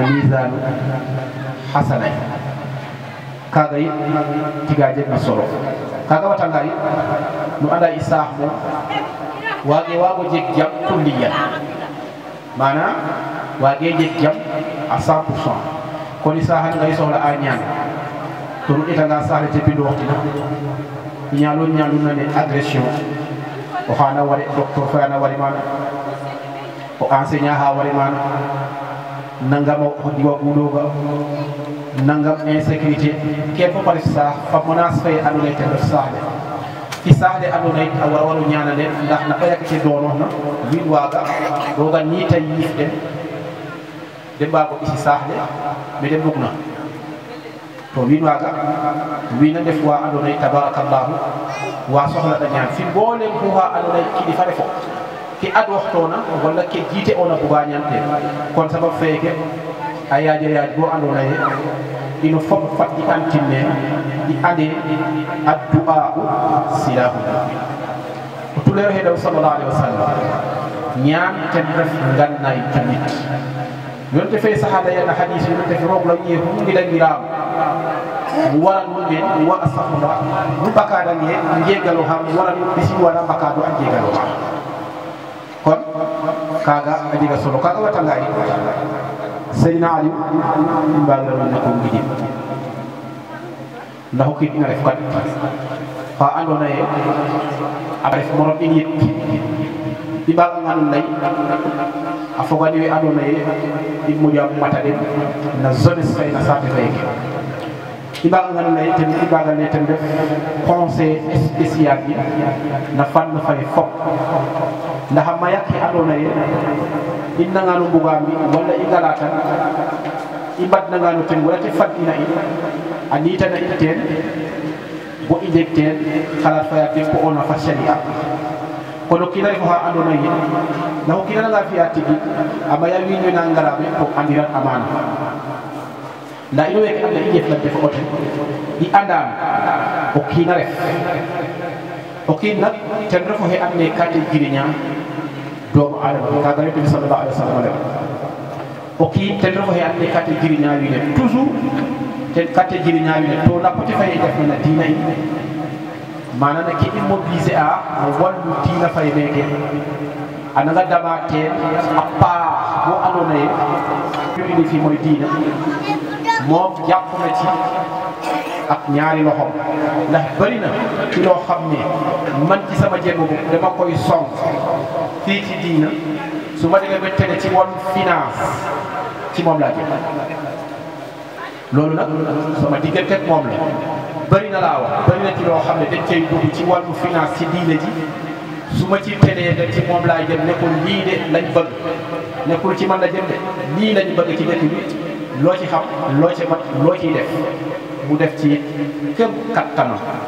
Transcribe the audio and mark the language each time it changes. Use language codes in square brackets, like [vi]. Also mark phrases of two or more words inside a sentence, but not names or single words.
[srr] misanu xasana ye kaga yit tiga jeg na solo kaga watanga yit nu anda i saax moom waage waago jeg jam kulliyan mana waage jeg jam à 100% kon i saaxan nga i soxla a ñaan to nu ɗetanga saaxle te bindu waxtina ñaalo ñaaluna ne agression o xana ware docteur fe ana wari mana o enseignant xa wari mana nangam o diwa guɗoga nangam insécurité ke fo pare saax fa menace fe andona ye ten ref saaxle i saaxle andona yit a wara waro ñaanale ndax na ɓayake ke doonoxna wiin waaga roga niita yiif den de mbaago ɓisi saaxle me de mbugna to wiin waaga wiina ndef wa andona ye tabarakallahu wa soxla a ñaan fi mboolem xuxa andona ye kiɗi fa refo ke adwoxtoona wala ke jiite ona buga ñaan te kon sabab feeke a yaaja yaaj bo andona ye ino fop fat i antin ne i ande a du'a'u silahu o tulero he daw [ar] صلى الله عليه وسلم [srr] ñaan ten ref ngannay tamit yonte fe sahaba yana hadis yonte fe roog lañe fu ngilangiraam wara nu men wa astaghfirullah nu bakadange njegalo ham wara nu bisi wala bakado a njegalo ha kon kaga a jega solo kaga watanga yi Seydina Ali i mbagirano na ko ngidin ndax o kiin ina ref kat xa andona ye a ref morom in yit i mbaganga no lay a fogani we andona ye i moƴa mata den na jeunesse fe na saate feke ibaga ngana lay ten ibaga ne ten def [fr] conseil spécial [srr] bi na fan na fay fop ndax ma yakki adona ye inna ngano mbugami wala igalatan ibad na ngano ten wala te fat ina in anita na iten bo injecten khalat faya te ko ona fa sharia kono kina ko ha andona ye na ko kina nga fi atigi ama ya wi ñu na ngarabe ko andirat amana nda ino weke anda i jeflante fo oten i andan o kiina ref o kiin nak ten refo xe and naye ka te jiriña doomu adama kaga yonent bi [ar] صلى الله عليه وسلم [srr] le o kiin ten refo xe and naye ka te jiriña wiin we toujours ten ka te jiriña wiin we to na poti faye def na diina in mana na ke i mobiliser a no wallu diina fay meke a nanga dama teen a paax bo andona ye [wo] ñu indi fi mooy diina moom jàpp na ci ak ñaari loxo ndax bari na ci loo xam ne man ci sama jéego dama koy song fii ci diina su ma demee ba tene ci wàllu finance ci moom laa jëm loolu nag sama diggante ak moom la bari na laa wax bari na ci loo xam ne dañ cay dugg ci wàllu finance ci diina ji su ma ci tenee da ci moom laay jëm nekkul lii de lañ bëgg nekkul ci man la jëm de lii lañ bëgg ci dëkk bi loo ci xam loo ci mat loo ciy def mu def ci këm kattanam